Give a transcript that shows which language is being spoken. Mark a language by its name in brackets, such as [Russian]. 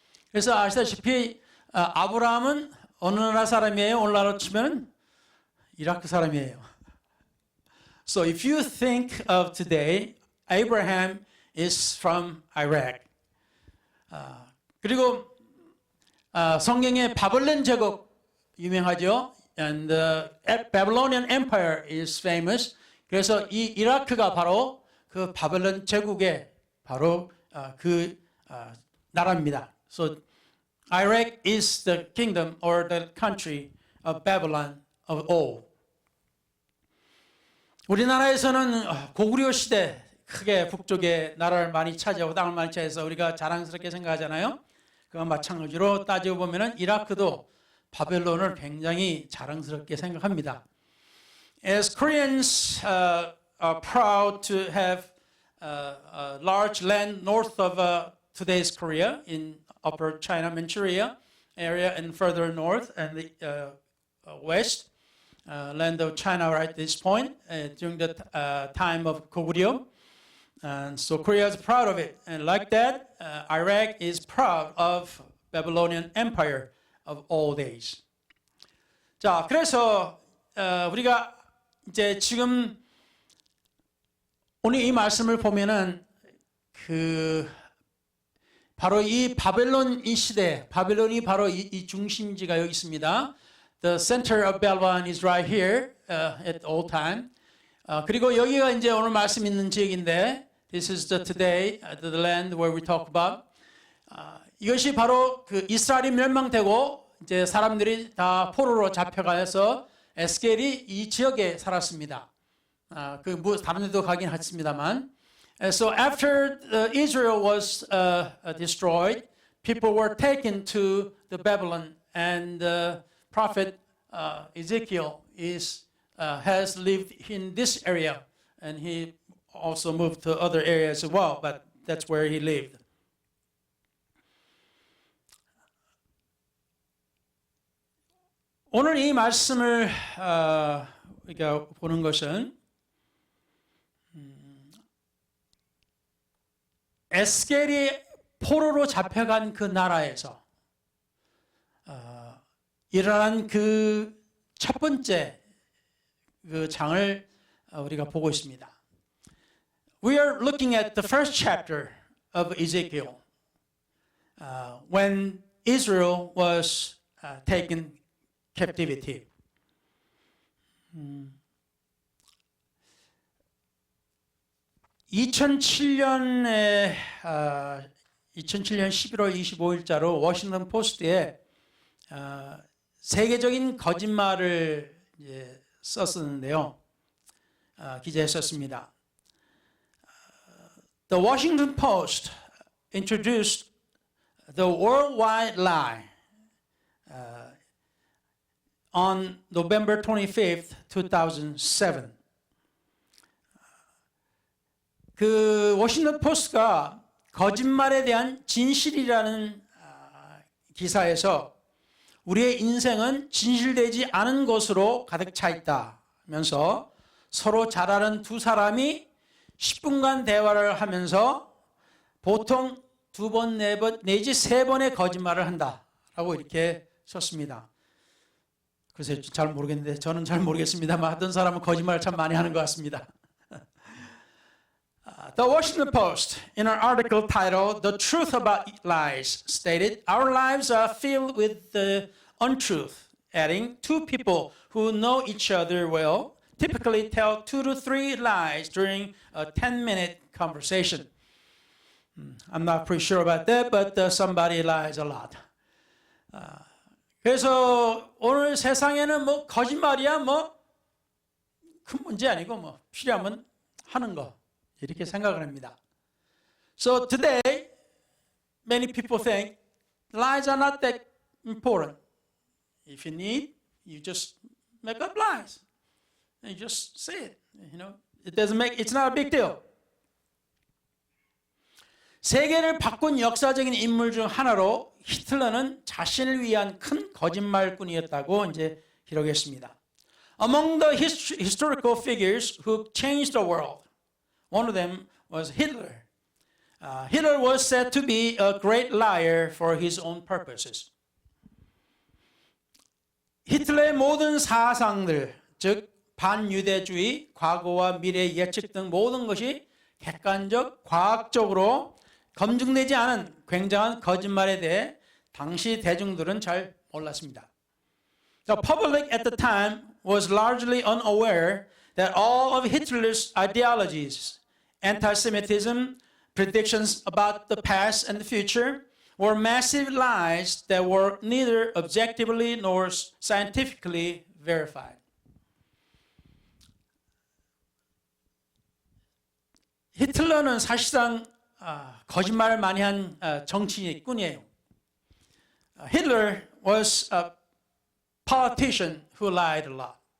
[Korean] 그래서 아시다시피 아브라함은 어느 나라 사람이에요? 오늘날로 치면 이라크 사람이에요. [English] So if you think of today, Abraham is from Iraq. [Korean] 그리고 성경의 바벨론 제국 유명하죠. [English] And the Babylonian Empire is famous. [Korean] 그래서 이 이라크가 바로 그 바벨론 제국의 바로 그 나라입니다. [English] So Iraq is the kingdom or the country of Babylon of old. [Korean] 우리나라에서는 고구려 시대 크게 북쪽에 나라를 많이 차지하고 땅을 많이 차지해서 우리가 자랑스럽게 생각하잖아요. 그와 마찬가지로 따지고 보면은 이라크도 바벨론을 굉장히 자랑스럽게 생각합니다. [English] As Koreans are proud to have a large land north of today's Korea in Upper China, Manchuria area, and further north and the west, land of China right at this point during the time of Goguryeo. And so Korea is proud of it. And like that, Iraq is proud of Babylonian Empire of all days. [Korean] 자, 그래서 우리가 이제 지금 오늘 이 말씀을 보면은 바로 이 바벨론 이 시대, 바벨론이 바로 이 중심지가 여기 있습니다. [English] The center of Babylon is right here at all time. [Korean] 그리고 여기가 이제 오늘 말씀 있는 지역인데, [English] this is today the land where we talk about. [Korean] 이것이 바로 그 이스라엘이 멸망되고 이제 사람들이 다 포로로 잡혀가서 에스겔이 이 지역에 살았습니다. 다른 데도 가긴 했습니다만. [English] So after Israel was destroyed, people were taken to the Babylon, and the prophet Ezekiel has lived in this area, and he also moved to other areas as well, but that's where he lived. [Korean] 오늘 이 말씀을 우리가 보는 것은 에스겔이 포로로 잡혀간 그 나라에서 일어난 그 첫 번째 그 장을 우리가 보고 있습니다. [English] We are looking at the first chapter of Ezekiel when Israel was taken captivity. [Korean] 2007년 11월 25일자로 워싱턴 포스트에 세계적인 거짓말을 이제 썼었는데요. 기재에 썼습니다. [English] The Washington Post introduced the worldwide lie on November 25th, 2007. [Korean] 그 워싱턴 포스트가 거짓말에 대한 진실이라는 기사에서 우리의 인생은 진실되지 않은 것으로 가득 차 있다면서 서로 잘 아는 두 사람이 10분간 대화를 하면서 보통 2번, 4번 내지 3번의 거짓말을 한다라고 이렇게 썼습니다. 글쎄 잘 모르겠는데 저는 잘 모르겠습니다만 하던 사람은 거짓말을 참 많이 하는 것 같습니다. [English] The Washington Post, in an article titled "The Truth About Lies," stated, "Our lives are filled with the untruth," adding, "Two people who know each other well typically tell 2 to 3 lies during a 10-minute conversation." I'm not pretty sure about that, but somebody lies a lot. [Korean] 그래서 오늘 세상에는 뭐 거짓말이야 뭐 큰 문제 아니고 뭐 필요하면 하는 거 이렇게 생각을 합니다. [English] So today many people think lies are not that important. If you need, you just make up lies. And you just say it. You know, it's not a big deal. [Korean] 세계를 바꾼 역사적인 인물 중 하나로 히틀러는 자신을 위한 큰 거짓말꾼이었다고 이제 기록했습니다. [English] Among the historical figures who changed the world, one of them was Hitler. Hitler was said to be a great liar for his own purposes. [Korean] 히틀러의 모든 사상들, 즉 반유대주의, 과거와 미래 예측 등 모든 것이 객관적, 과학적으로 검증되지 않은 굉장한 거짓말에 대해 당시 대중들은 잘 몰랐습니다. [English] The public at the time was largely unaware that all of Hitler's ideologies, anti-Semitism, predictions about the past and the future, were massive lies that were neither objectively nor scientifically verified. [Korean] 히틀러는 사실상 거짓말을 많이 한 정치꾼이에요. [English] Hitler was a politician who lied a lot.